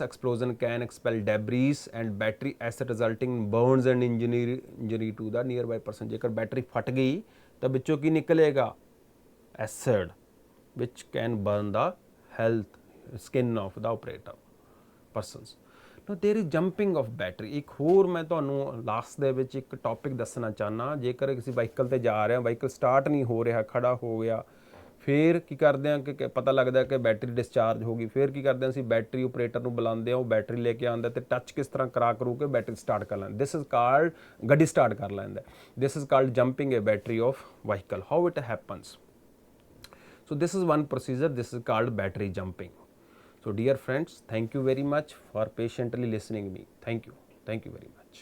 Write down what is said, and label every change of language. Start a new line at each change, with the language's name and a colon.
English: Explosion can expel debris and battery acid resulting in burns and injury to the nearby person.
Punjabi: ਜੇਕਰ battery ਫਟ ਗਈ ਤਾਂ ਵਿੱਚੋਂ ਕੀ ਨਿਕਲੇਗਾ,
English: acid which can burn the health skin of the operator persons. Now there is jumping of battery.
Punjabi: ਇੱਕ ਹੋਰ ਮੈਂ ਤੁਹਾਨੂੰ ਲਾਸਟ ਦੇ ਵਿੱਚ ਇੱਕ ਟੌਪਿਕ ਦੱਸਣਾ ਚਾਹੁੰਦਾ, ਜੇਕਰ ਕਿਸੇ ਵਾਹੀਕਲ ਤੇ ਜਾ ਰਹੇ ਹਾਂ, ਵਾਹੀਕਲ ਸਟਾਰਟ ਨਹੀਂ ਹੋ ਰਿਹਾ, ਖੜਾ ਹੋ ਗਿਆ, ਫਿਰ ਕੀ ਕਰਦੇ ਹਾਂ ਕਿ ਪਤਾ ਲੱਗਦਾ ਕਿ ਬੈਟਰੀ ਡਿਸਚਾਰਜ ਹੋ ਗਈ, ਫਿਰ ਕੀ ਕਰਦੇ ਹਾਂ ਅਸੀਂ ਬੈਟਰੀ ਆਪਰੇਟਰ ਨੂੰ ਬੁਲਾਉਂਦੇ ਹਾਂ, ਉਹ ਬੈਟਰੀ ਲੈ ਕੇ ਆਉਂਦਾ ਤੇ ਟੱਚ ਕਿਸ ਤਰ੍ਹਾਂ ਕਰੂ ਕੇ ਬੈਟਰੀ ਸਟਾਰਟ ਕਰ ਲੈਂਦਾ,
English: this is called
Punjabi: ਗੱਡੀ ਸਟਾਰਟ ਕਰ ਲੈਂਦਾ,
English: This is called jumping a battery of vehicle, how it happens. So this is one procedure, this is called battery jumping. So dear friends, thank you very much for patiently listening me. Thank you very much.